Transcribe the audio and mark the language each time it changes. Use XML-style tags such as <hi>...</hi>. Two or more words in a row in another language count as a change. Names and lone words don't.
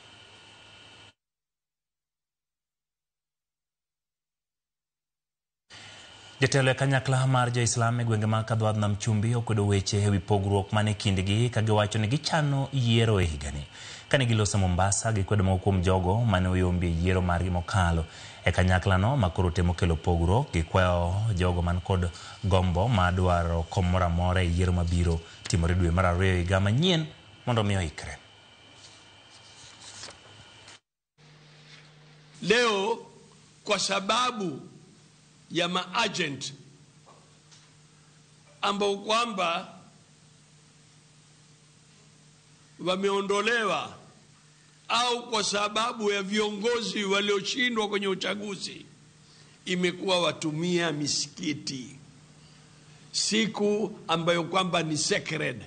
<luo>Jatelo e kanyakla mar Jo-Islam e gwenge mag Kadwadh Nam Chumbi okwedo weche ewi pogruok mane kindgi ka giwacho ni gichano yiero e higani. Kane giloso Mombasa, gikwedo moko kuom jogo mane oyombi e yiero margi mokalo. E kanyakla no makoro temo kelo pogruok, gikwayo jogo man kod gombo madwaro kom moro amora e yiero mabiro timore dwe mar 2 higa manyien mondo mi oikre.</luo> <sw>Leo kwa sababu ya maagent ambao kwamba wameondolewa au kwa sababu ya viongozi walioshindwa kwenye uchaguzi, imekuwa watumia misikiti, siku ambayo kwamba ni sacred.</sw>